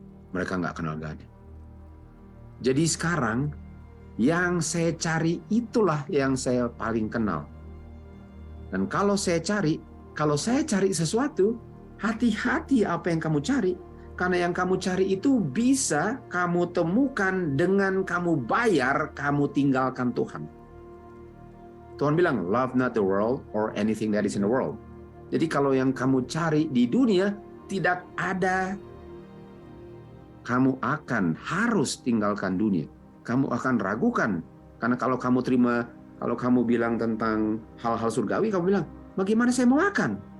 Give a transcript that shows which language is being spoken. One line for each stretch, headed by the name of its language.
Indonesian: Mereka nggak kenal God. Jadi sekarang, yang saya cari itulah yang saya paling kenal. Dan kalau saya cari sesuatu, hati-hati apa yang kamu cari. Karena yang kamu cari itu bisa kamu temukan dengan kamu bayar, kamu tinggalkan Tuhan. Tuhan bilang,
English: love not the world or anything that is in the world.
Indonesian: Jadi kalau yang kamu cari di dunia tidak ada, kamu akan harus tinggalkan dunia. Kamu akan ragukan. Karena kalau kamu bilang tentang hal-hal surgawi, kamu bilang, bagaimana saya mau makan?